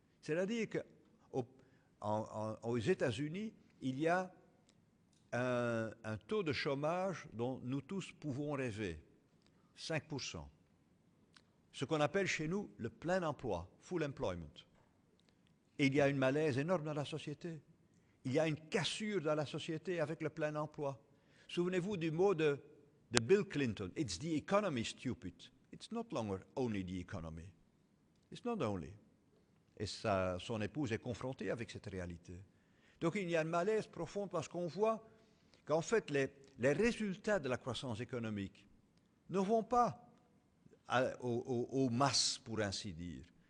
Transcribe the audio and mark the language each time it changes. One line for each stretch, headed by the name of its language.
French: C'est-à-dire qu'aux États-Unis, il y a un taux de chômage dont nous tous pouvons rêver, 5%. Ce qu'on appelle chez nous le plein emploi,
English: full employment.
French: Et il y a une malaise énorme dans la société. Il y a une cassure dans la société avec le plein emploi. Souvenez-vous du mot de Bill Clinton,
English: it's the economy, stupid. It's not longer only the economy. It's not only.
French: Et son épouse est confrontée avec cette réalité. Donc il y a un malaise profond parce qu'on voit qu'en fait les résultats de la croissance économique ne vont pas aux masses, pour ainsi dire.